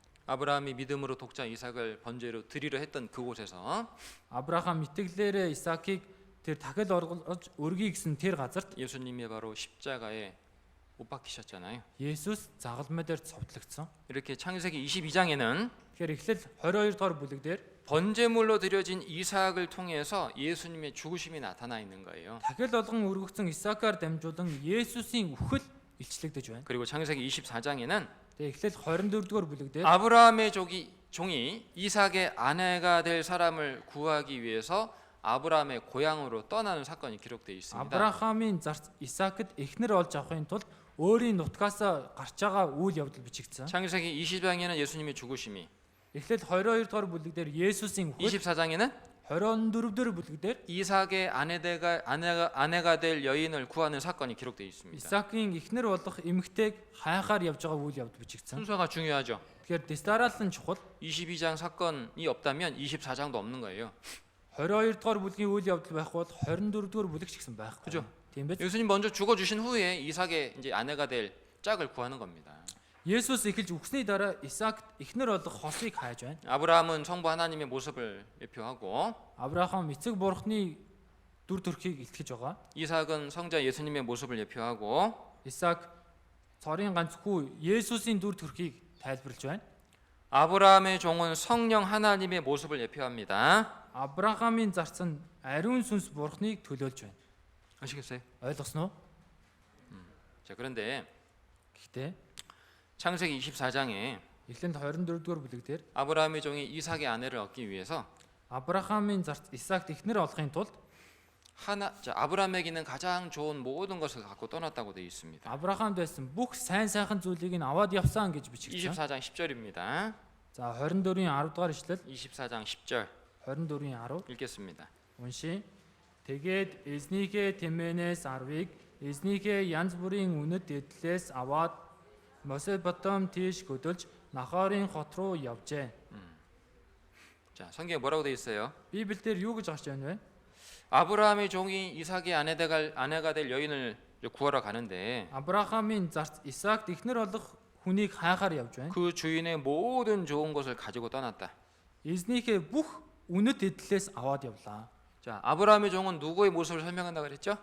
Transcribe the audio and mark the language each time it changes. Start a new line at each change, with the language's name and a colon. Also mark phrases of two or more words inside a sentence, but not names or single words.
Korean: 아브라함이 믿음으로 독자 이삭을 번제로 드리려 했던 그곳에서
Mongolian: Авраам итгэлээрээ Исаакийг тэр дахил олгож өргөе гэсэн тэр газарт
Korean: 예수님이 바로 십자가에 못 박히셨잖아요.
Mongolian: Есүс загалмай дээр цовдлогдсон.
Korean: 이렇게 창세기 22장에는
Mongolian: Тэгэхээр эхлэл 22 дугаар бүлэг дээр
Korean: 번제물로 드려진 이삭을 통해서 예수님의 죽으심이 나타나 있는 거예요.
Mongolian: дахил олгон өргөгдсөн Исаакаар дамжуулан Есүсийн үхэл илчлэгдэж байна.
Korean: 그리고 창세기 24장에는
Mongolian: Тэгээ эхлэл 24 дугаар бүлэг дээр
Korean: 아브라함의 종이 이삭의 아내가 될 사람을 구하기 위해서 아브라함의 고향으로 떠나는 사건이 기록되어 있습니다.
Mongolian: Авраамийн зарц Исаакд эхнэр олж авахын тулд өөрийн нутгаас гарч байгаа үйл явдал бичигдсэн.
Korean: 창세기 20장에는 예수님의 죽으심이,
Mongolian: Эхлэл 22 дугаар бүлэг дээр Есүсийн үхэл,
Korean: 24장에는
Mongolian: 24 дугаар бүлэг дээр
Korean: 이삭의 아내가 될 여인을 구하는 사건이 기록되어 있습니다.
Mongolian: Исаакийн эхнэр болох эмэгтэйг хайхаар явж байгаа үйл явдал бичигдсэн.
Korean: 순서가 중요하죠.
Mongolian: Тэгэхээр дистараалан чухал.
Korean: 22장 사건이 없다면 24장도 없는 거예요.
Mongolian: 22 дугаар бүлгийн үйл явдал байхгүй бол 24 дугаар бүлэг ч гэсэн байхгүй.
Korean: 그죠?
Mongolian: Тийм биз?
Korean: 예수님 먼저 죽어 주신 후에 이삭의 이제 아내가 될 짝을 구하는 겁니다.
Mongolian: Есүс эхэлж үхсний дараа Исаакт эхнэр болох хосыг хайж байна.
Korean: 아브라함은 성부 하나님의 모습을 예표하고
Mongolian: Авраам эцэг бурхны дүр төрхийг илтгэж байгаа.
Korean: 이삭은 성자 예수님의 모습을 예표하고
Mongolian: Исаак цорын ганц хүү Есүсийн дүр төрхийг тайлбарлаж байна.
Korean: 아브라함의 종은 성령 하나님의 모습을 예표합니다.
Mongolian: Авраамийн зарц нь ариун сүнс бурхныг төлөөлж байна.
Korean: 아시겠어요?
Mongolian: Ойлгосноо?
Korean: 자, 그런데
Mongolian: Гэхдээ
Korean: 창세기 24장에
Mongolian: Эхлээд 24 дугаар бүлэг дээр
Korean: 아브라함의 종이 이삭의 아내를 얻기 위해서
Mongolian: Авраамийн зарц Исаакт эхнэр олохын тулд
Korean: 아브라함에게는 가장 좋은 모든 것을 갖고 떠났다고 되어 있습니다.
Mongolian: Авраамд байсан бүх сайн сайхан зүйлийг нь аваад явсан гэж бичигдсэн.
Korean: 24장 10절입니다.
Mongolian: За 24-ийн 10 дугаар ишлэл
Korean: 24장 10절
Mongolian: 24-ийн 10
Korean: 읽겠습니다.
Mongolian: уншия. Тэгээд эзнийхээ тэмээнээс 10-ыг эзнийхээ янз бүрийн үнэт эдлээс аваад Месопотам тийш хөдөлж Нахорын хот руу явжээ.
Korean: 자, 성경에 뭐라고 되어 있어요?
Mongolian: Библиэлд юу гэж гарч байна вэ?
Korean: 아브라함의 종이 이삭의 아내가 될 여인을 구하러 가는데
Mongolian: Авраамийн зарц Исаакт эхнэр болох хүнийг хайхаар явж байна.
Korean: 그 주인의 모든 좋은 것을 가지고 떠났다.
Mongolian: Эзнийхээ бүх үнэт эдлээс аваад явлаа.
Korean: 자, 아브라함의 종은 누구의 모습을 설명한다 그랬죠?